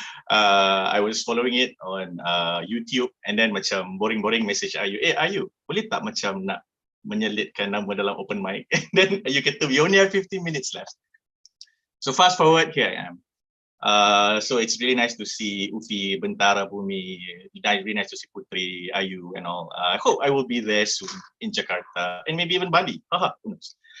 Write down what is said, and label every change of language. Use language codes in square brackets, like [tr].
[en] I was following it on YouTube, and then macam boring message Ayu. [ms] Ayu, boleh tak macam nak menyelitkan nama dalam open mic? [en] And then Ayu kata, we only have 15 minutes left. So fast forward, here I am. So it's really nice to see Ufi, Bentara, Bumi, really nice to see Putri, Ayu and all. I hope I will be there soon in Jakarta and maybe even Bali. Who knows?